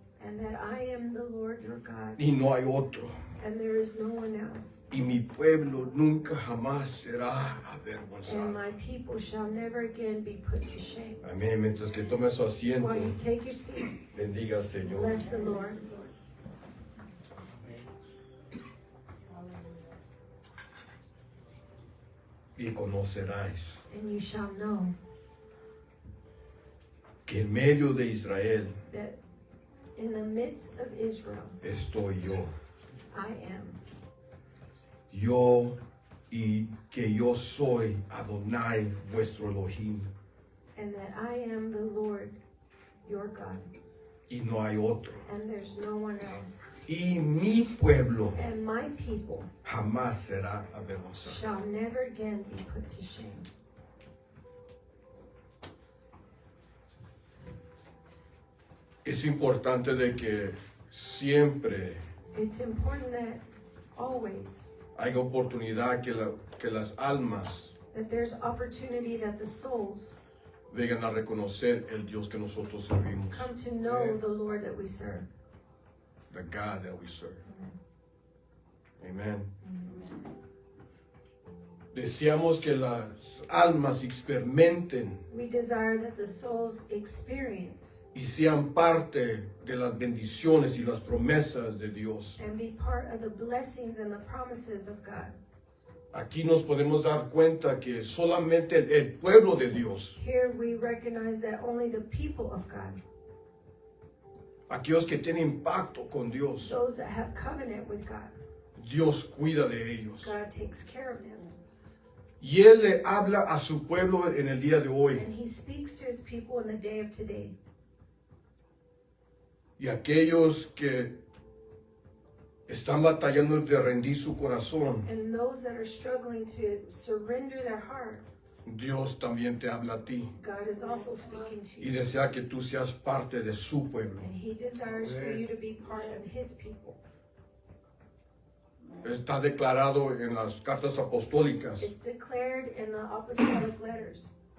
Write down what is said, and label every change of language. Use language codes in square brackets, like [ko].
[en] and that I am the Lord your God, [es] y no hay otro. [en] and there is no one else. [es] Y mi pueblo nunca jamás será [en] And [es] avergonzado. [en] my people shall never again be put to shame. [es] Amén. Mientras que tome su asiento, [en] While you take your seat, [es] bendiga al Señor. [en] bless the Lord. [es] Y conoceráis [en] And you shall know [es] que en medio de Israel [en] that in the midst of Israel, [es] estoy yo. [en] I am. [es] Yo y que yo soy Adonai vuestro Elohim, [en] And that I am the Lord your God, [es] y no hay otro. [en] and there's no one else. [es] Y mi pueblo [en] And my people [es] jamás será avergonzado. [en] shall never again be put to shame. [es] Es importante de que siempre [en] It's important that always [es] haya oportunidad que las almas [en] that there's opportunity that the souls [es] vengan a reconocer el Dios que nosotros servimos, [en] come to know the Lord that we serve. the God that we serve. Amen. [es] Deseamos que las almas experimenten [en] We desire that the souls experience [es] y sean parte de las bendiciones y las promesas de Dios. [en] and be part of the blessings and the promises of God. [es] Aquí nos podemos dar cuenta que solamente el pueblo de Dios, [en] Here we recognize that only the people of God, [es] aquellos que tienen pacto con Dios, [en] those that have covenant with God, [es] Dios cuida de ellos. [en] God takes care of them. [es] Y Él le habla a su pueblo en el día de hoy. [en] And He speaks to His people in the day of today. [es] Y aquellos que están batallando de rendir su corazón, [en] And those that are struggling to surrender their heart, [es] Dios también te habla a ti [en] God is also speaking to [es] y [en] you. [es] desea que tú seas parte de su pueblo. [en] And He desires for you to be part of His people. [es] Está declarado en las cartas apostólicas. [en] It's declared in the apostolic letters.